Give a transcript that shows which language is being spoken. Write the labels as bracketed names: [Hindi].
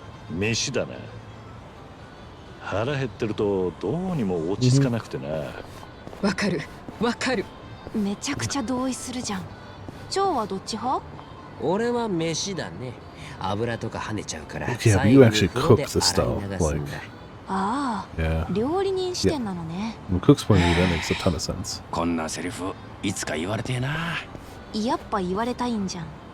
[Japanese] 飯だな。腹減ってるとどうにも落ち着かなくてな。わかる、わかる。めちゃくちゃ同意するじゃん。蝶はどっち派？俺は飯だね。油とか跳ねちゃうから。 [English] Yeah, but you actually cook the stuff. Like, [Japanese] ああ、 [English] yeah. [Japanese] 料理人視点なのね。 [English] From Cook's point of view, that makes a ton of sense. [Japanese] こんなセリフいつか言われてえな。やっぱ言われたいんじゃん。